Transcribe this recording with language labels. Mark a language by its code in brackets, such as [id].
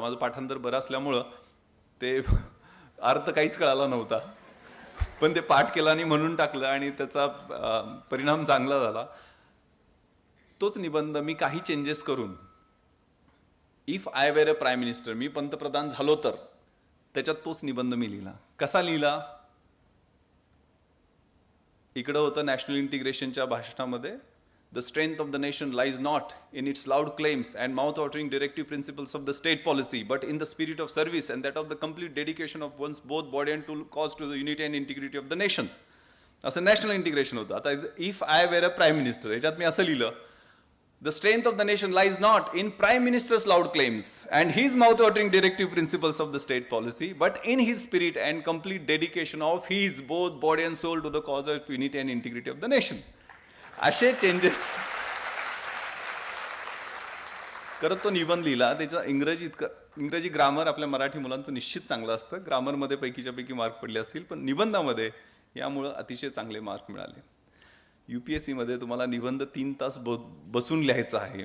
[mr] माझं पाठांतर बरं असल्यामुळं ते अर्थ काहीच कळाला नव्हता, पण ते पाठ केला आणि म्हणून टाकलं आणि त्याचा परिणाम चांगला झाला. तोच निबंध मी काही चेंजेस करून [en] if I were a prime minister, [mr] मी पंतप्रधान झालो तर, त्याच्यात तोच निबंध मी लिहिला. कसा लिहिला, इकडं होतं national इंटिग्रेशनच्या भाषणामध्ये, [en] The strength of the nation lies not in its loud claims and mouth-watering directive principles of the state policy, but in the spirit of service and that of the complete dedication of one's both body and cause to the unity and integrity of the nation. [mr] असं national integration होतं. [en] आता if I were a prime minister, [mr] याच्यात मी असं लिहिलं, [en] The strength of the nation lies not in Prime Minister's loud claims and his mouth-watering directive principles of the state policy, but in his spirit and complete dedication of his both body and soul to the cause of unity and integrity of the nation. [mr] असे changes करत तो निबंध लिहिला. त्याचा इंग्रजी grammar आपल्या मराठी मुलांचं निश्चित चांगलं असतं, ग्रामरमध्ये पैकीच्या पैकी मार्क पडले असतील, पण निबंधामध्ये यामुळं अतिशय चांगले मार्क मिळाले. UPSCमध्ये तुम्हाला निबंध 3 तास बसून लिहायचा आहे.